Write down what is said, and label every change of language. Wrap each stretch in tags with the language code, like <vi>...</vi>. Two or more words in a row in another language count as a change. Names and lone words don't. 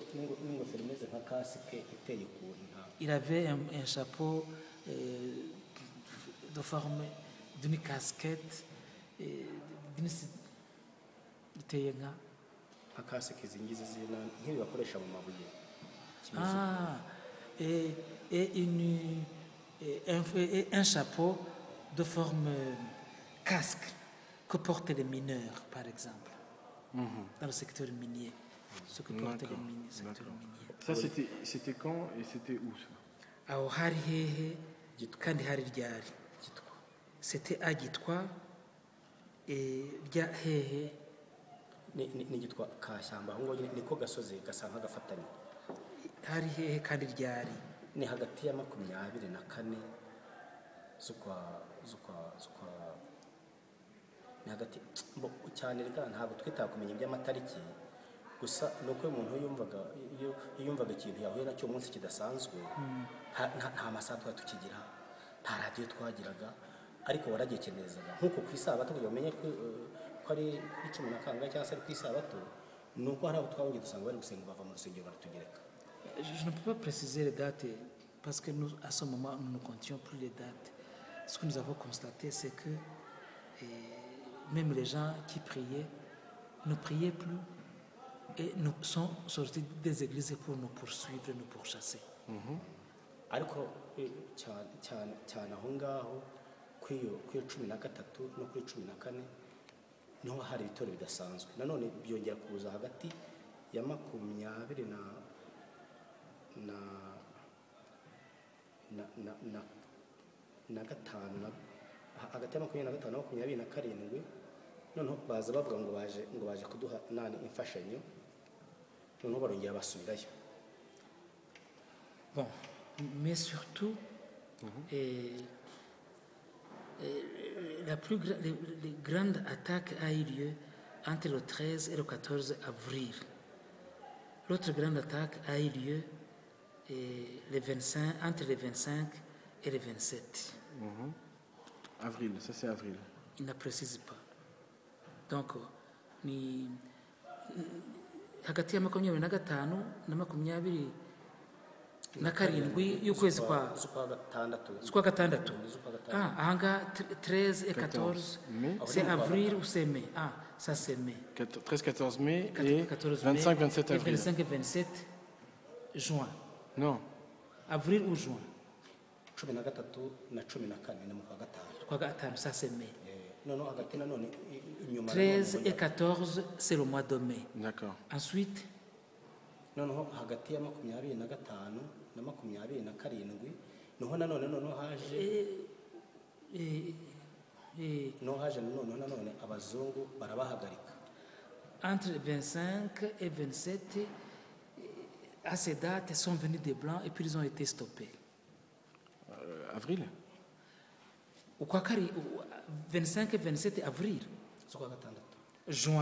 <fr>Il avait un chapeau de forme d'une casquette, d'une et un chapeau de forme casque que portent les mineurs, par exemple, dans le secteur minier. Ce que portent les secteurs miniers. Ça, c'était quand et c'était où ça? C'était à Gitwa et hehe.</fr> <rw>Ni Gitwa Kashyamba, aho ngo niko gasozi gasa nk'agafatanye. Hari hehe kandi ryari? Ni hagati ya 24 ni hagati cyane rega ntabwo twitakumenya iby'amatariki, gusa nuko umuntu yumvaga ikintu yahuye nacyo umunsi kidasanzwe, nta masaha tukigira, nta radio twagiraga, ariko waragekenezaga nkuko ku isabato kugira umenye ko ari 10 cyangwa se ku isabato, nuko hari abo twabonye dusanga bari gusenga bava mu rusengero baratugereka.</rw> <fr>Je ne peux pas préciser les dates parce que nous, à ce moment, nous ne comptions plus les dates. Ce que nous avons constaté, c'est que même les gens qui priaient ne priaient plus et nous sont sortis des églises pour nous poursuivre, nous pourchasser.</fr> <rw>Ariko cyane aho ngaho kwiyo 13 no kuri 14 niho hari ibitoro bidasanzwe. Nanone byongera kuza hagati ya 20 na gatanu, hagati ya 25 na 27, noneho baza bavuga ngo baje kuduha imfashanyo, noneho barongera basubirayo.</rw> <fr>Bon, mais surtout les grandes attaques a eu lieu entre le 13 et le 14 avril. L'autre grande attaque a eu lieu entre les 25 et les 27. Avril, ça c'est avril. Il ne précise pas. Donc,</fr> <rw>ni hagati ya 25 na 27 y'ukwezi kwa gatandatu.</rw> <fr>Ahanga 13 et 14, c'est avril ou c'est mai? Ah, ça c'est mai. 13-14 mai et 25-27 avril. 25 et 27 juin. Non. Avril ou juin?</fr> <rw>13 na 14 ni mu kwa gatanu.</rw> <fr>Ça c'est mai. 13 et 14, c'est le mois de mai. D'accord. Ensuite,</fr> <rw>noneho hagati ya 25 na 27 noneho nanone haje nanone abazungu barabahagarika.</rw> <fr>Entre 25 et 27, à ces dates, sont venus des Blancs et puis ils ont été stoppés. Avril? 25 et 27 avril. Juin.</fr>